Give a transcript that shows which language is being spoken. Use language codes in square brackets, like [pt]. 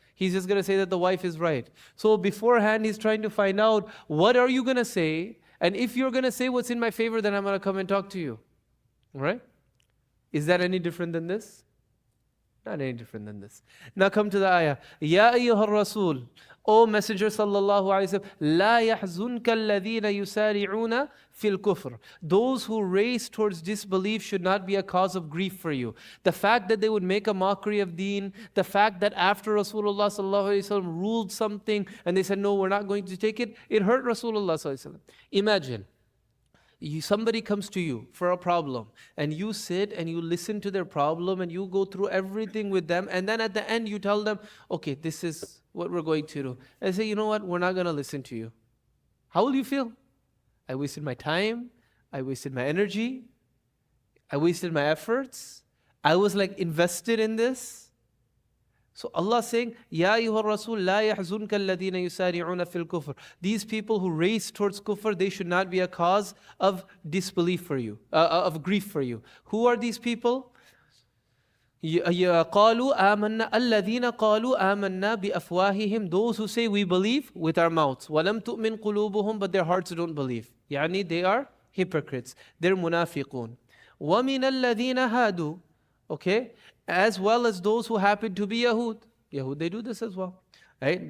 [en] He's just going to say that the wife is right. So beforehand, he's trying to find out, what are you going to say? And if you're going to say what's in my favor, then I'm going to come and talk to you. Right? Is that any different than this? Not any different than this. Now come to the ayah. [ar] Ya ayyuhar rasul. [en] O Messenger [ar] sallallahu alaihi wasallam, لا يحزنك الذين يسارعون في الكفر. [en] Those who race towards disbelief should not be a cause of grief for you. The fact that they would make a mockery of deen, the fact that after Rasulullah sallallahu alaihi wasallam ruled something and they said, no, we're not going to take it, it hurt Rasulullah sallallahu alaihi wasallam. Imagine, somebody comes to you for a problem and you sit and you listen to their problem and you go through everything with them, and then at the end you tell them, okay, this is what we're going to do. And they say, you know what, we're not going to listen to you. How will you feel? I wasted my time, I wasted my energy, I wasted my efforts, I was like invested in this. So Allah saying, [ar] Ya ayyuha rasul la yahzunka alladhina yusari'una fil kufr. [en] These people who race towards kufr, they should not be a cause of disbelief for you, of grief for you. Who are these people? [ar] قالوا آمنا الذين قالوا آمنا بأفواههم. [en] Those who say we believe with our mouths. [ar] ولم تؤمن قلوبهم, [en] but their hearts don't believe. يعني they are hypocrites. [ar] They're munafiqun. ومن الذين هادوا. [en] Okay, as well as those who happen to be Yahud. Yahud, they do this as well. Right?